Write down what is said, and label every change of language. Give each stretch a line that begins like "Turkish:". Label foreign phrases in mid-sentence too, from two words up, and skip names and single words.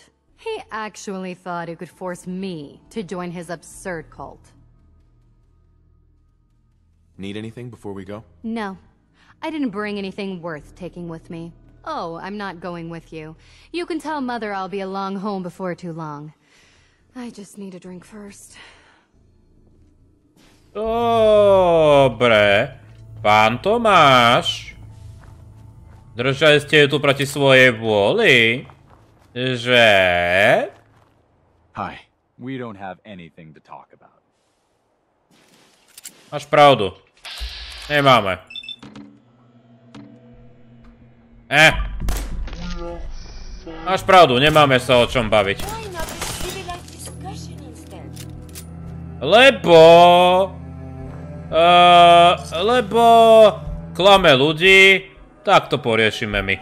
English: He actually thought he could force me to join his absurd cult. Need anything before we go? No. I didn't bring anything worth taking with me. Oh, I'm not going with you. You can tell Mother I'll be along home before too long. I just need a drink first.
Slovak: Dobre. Pán Tomáš. Držali ste ju tu proti svojej vôli? Že?
English: Hi. We don't have anything to talk about.
Slovak: Máš pravdu. Nemáme. Máš pravdu, nemáme sa o čom baviť. Lebo klame ľudí, tak to poriešime my.